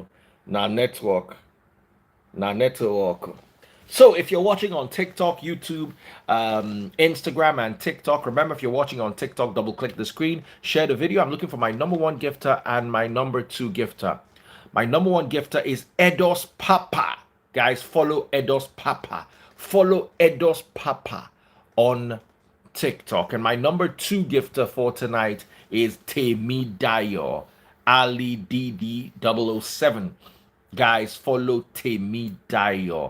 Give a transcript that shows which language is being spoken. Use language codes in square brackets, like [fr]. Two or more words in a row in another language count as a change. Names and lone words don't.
[en] Now network. Now network. So if you're watching on TikTok, YouTube, Instagram, and TikTok, remember if you're watching on TikTok, double click the screen, share the video. I'm looking for my number one gifter and my number two gifter. My number one gifter is Edos Papa. Guys, follow Edos Papa. Follow Edos Papa on TikTok. And my number two gifter for tonight is Temi Dayo, Ali DD007. Guys, follow Temi Dayo.